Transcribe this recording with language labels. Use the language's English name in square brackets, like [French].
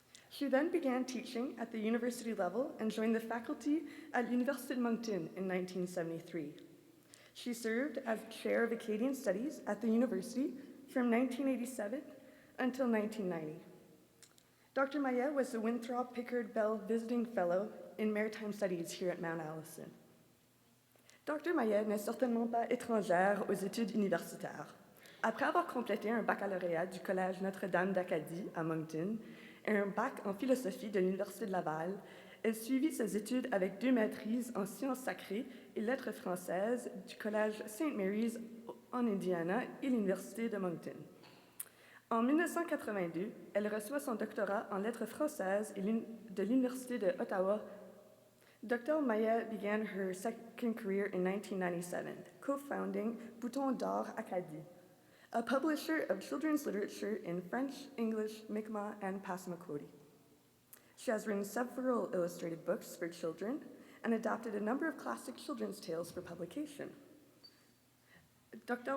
[English] She then began teaching at the university level and joined the faculty at Université de Moncton in 1973. She served as chair of Acadian Studies at the university from 1987 until 1990. Dr. Maillet was the Winthrop Pickard Bell Visiting Fellow in Maritime Studies here at Mount Allison. Dr. [French] Maillet n'est certainement pas étrangère aux études universitaires. Après avoir complété un baccalauréat du Collège Notre-Dame d'Acadie à Moncton et un bac en philosophie de l'Université de Laval, elle suivit ses études avec 2 maîtrises en sciences sacrées et lettres françaises du Collège St. Mary's en Indiana et l'Université de Moncton. En 1982, elle reçoit son doctorat en lettres françaises de l'Université de Ottawa. [English] Dr. Maillet began her second career in 1997, co-founding Bouton d'Or Acadie, a publisher of children's literature in French, English, Mi'kmaq, and Passamaquoddy. She has written several illustrated books for children and adapted a number of classic children's tales for publication. Dr.